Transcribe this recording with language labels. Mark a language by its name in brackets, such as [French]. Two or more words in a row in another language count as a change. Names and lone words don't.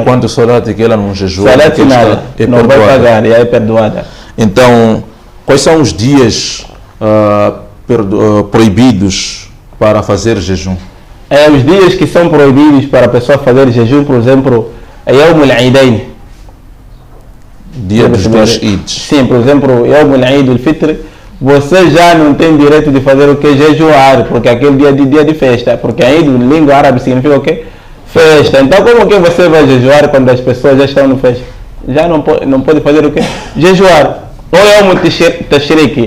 [Portuguese] E quanto solat que ela não jejua? Solat nada, não vai pagar, e é perdoada. Então, quais são os dias proibidos para fazer jejum? Os dias que são proibidos para a pessoa fazer jejum, por exemplo, é [Arabic] يوم العيدين. [Portuguese] Dia dos dois Eids. Sim, por exemplo, [Arabic] يوم العيد الفطر, [Portuguese] você já não tem direito de fazer o que? Jejuar, porque aquele dia de festa, porque Eid, em língua árabe, significa o que? Festa. Então, como que você vai jejuar quando as pessoas já estão no festa? Já não pode fazer o que? Jejuar. Ou é um Tashriq.